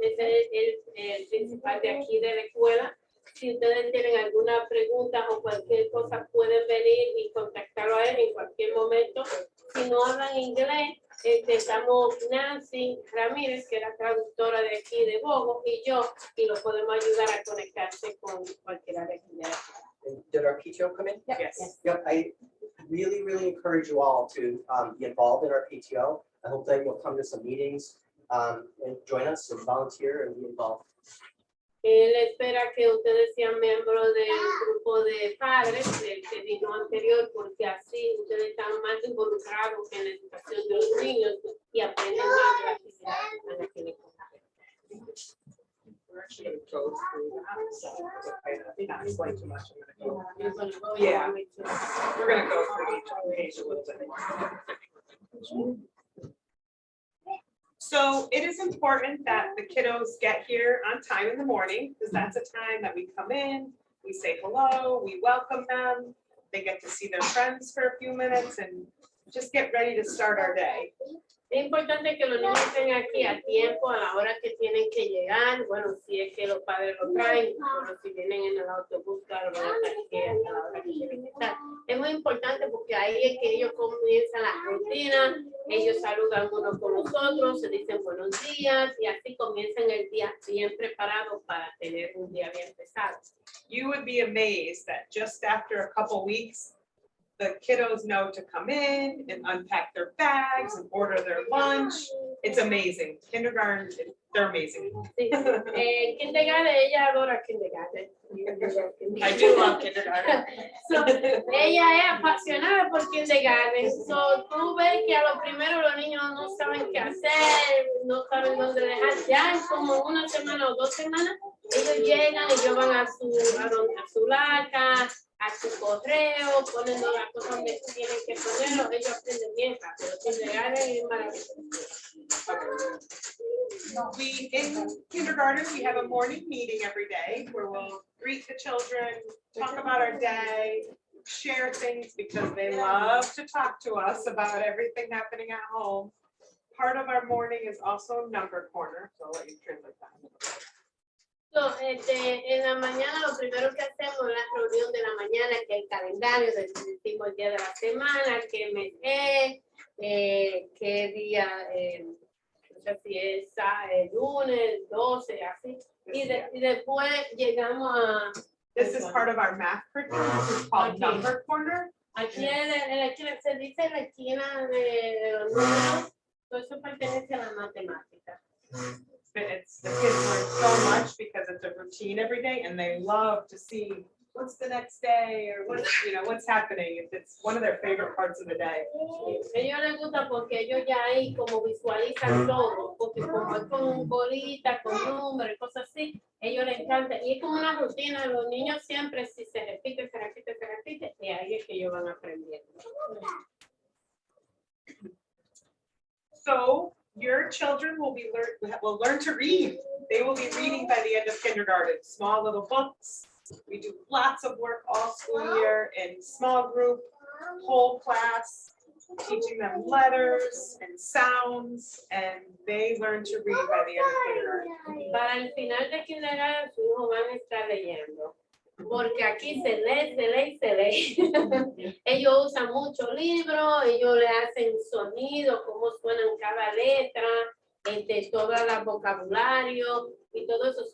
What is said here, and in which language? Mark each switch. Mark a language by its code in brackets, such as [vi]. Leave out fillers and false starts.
[es] Ese es el principal de aquí de la escuela. Si ustedes tienen alguna pregunta o cualquier cosa, pueden venir y contactarlo a él en cualquier momento. Si no hablan inglés, estamos Nancy Ramírez, que es la traductora de aquí de Vogel, y yo, y lo podemos ayudar a conectarse con cualquiera de aquí de la escuela. [en] And did our PTO come in? Yes. Yep, I really encourage you all to be involved in our PTO. I hope that you'll come to some meetings and join us and volunteer and be involved. [es] Él espera que ustedes sean miembros del grupo de padres del que dijo anterior, porque así ustedes están más involucrados en la educación de los niños y aprenden más de la actividad que están aquí en el colegio. [en] We're actually going to go through that. So I think I explained too much. I'm going to go. You're gonna go, Yeah. you want me to- We're going to go through each page a little bit. So it is important that the kiddos get here on time in the morning, because that's a time that we come in, we say hello, we welcome them. They get to see their friends for a few minutes and just get ready to start our day. [es] Es importante que los niños estén aquí a tiempo, a la hora que tienen que llegar. Bueno, si es que los padres lo traen, pero si vienen en el autobús, claro, van a estar aquí a la hora que tienen que estar. Es muy importante porque ahí es que ellos comienzan la rutina, ellos saludan unos con los otros, se dicen buenos días y así comienzan el día bien preparados para tener un día bien pesado. [en] You would be amazed that just after a couple weeks, the kiddos know to come in and unpack their bags and order their lunch. It's amazing. Kindergarten, they're amazing. [es] Sí. Kindergarten, ella adora kindergarten. [en] I do love kindergarten. [es] So, ella es apasionada por kindergarten. So, tú ves que a lo primero los niños no saben qué hacer, no saben dónde dejar. Ya en como una semana o 2 semanas, ellos llegan, ellos van a su laca, a su correo, ponen las cosas donde tienen que ponerlo, ellos aprenden bien rápido. Kindergarten es maravilloso. [en] We, in kindergarten, we have a morning meeting every day where we'll greet the children, talk about our day, share things because they love to talk to us about everything happening at home. Part of our morning is also number corner, so I'll let you translate that. [es] So, en la mañana lo primero que hacemos es la reunión de la mañana, que el calendario, decimos el día de la semana, qué mes es, qué día, no sé si es lunes, 12, así. Y después llegamos a... [en] This is part of our math curriculum. This is called number corner. [es] Aquí en la esquina, se dice la esquina de los números, todo eso pertenece a la matemática. [en] It's, the kids learn so much because it's a routine every day and they love to see what's the next day or what's, what's happening. It's one of their favorite parts of the day. [es] Ellos les gusta porque ellos ya ahí como visualizan todo, porque como es con bolitas, con números y cosas así, ellos les encanta. Y es como una rutina, los niños siempre si se repite, y ahí es que ellos van aprendiendo. [en] So your children will learn to read. They will be reading by the end of kindergarten, small little books. We do lots of work all school year in small group, whole class, teaching them letters and sounds, and they learn to read by the end of kindergarten. [es] Para el final de kindergarten, sus hijos van a estar leyendo. Porque aquí se lee. Ellos usan muchos libros, ellos le hacen sonido, cómo suenan cada letra, todo el vocabulario y todo eso.